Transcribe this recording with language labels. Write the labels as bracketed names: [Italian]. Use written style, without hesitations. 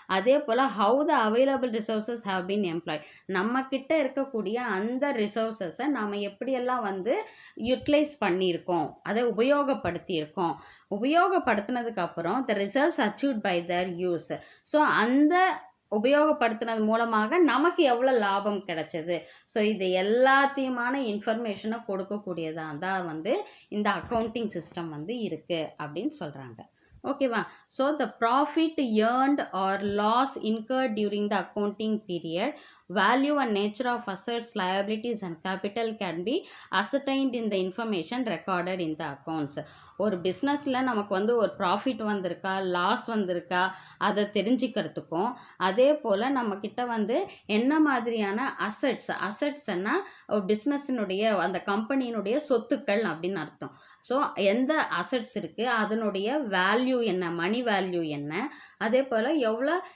[Tamil] அதே போல் [English] How the available resources have been employed. [Tamil] நம்மக்கிட்ட இருக்கக்கூடிய அந்த ரிசோர்ஸஸை நாம் எப்படியெல்லாம் வந்து யூட்டிலைஸ் பண்ணியிருக்கோம், அதை உபயோகப்படுத்தியிருக்கோம், உபயோகப்படுத்தினதுக்கு அப்புறம் [English] The results achieved by their use. [Tamil] So அந்த உபயோகப்படுத்தினது மூலமாக நமக்கு எவ்வளோ லாபம் கிடைச்சது, ஸோ இது எல்லாத்தையுமான இன்ஃபர்மேஷனை கொடுக்கக்கூடியதாக தான் வந்து இந்த அக்கௌண்டிங் சிஸ்டம் வந்து இருக்குது அப்படின்னு சொல்கிறாங்க. ஓகேவா? [English] So the profit earned or loss incurred during the accounting period, value and nature of assets, liabilities and capital can be ascertained in the information recorded in the accounts. [Tamil] ஒரு பிஸ்னஸில் நமக்கு வந்து ஒரு ப்ராஃபிட் வந்திருக்கா, லாஸ் வந்திருக்கா, அதை தெரிஞ்சுக்கிறதுக்கும், அதே போல் நம்மக்கிட்ட வந்து என்ன மாதிரியான அசட்ஸ்னா பிஸ்னஸினுடைய அந்த கம்பெனியினுடைய சொத்துக்கள் அப்படின்னு அர்த்தம். ஸோ எந்த அசட்ஸ் இருக்குது, அதனுடைய வேல்யூ என்ன, மணி வேல்யூ என்ன, அதே போல் எவ்வளோ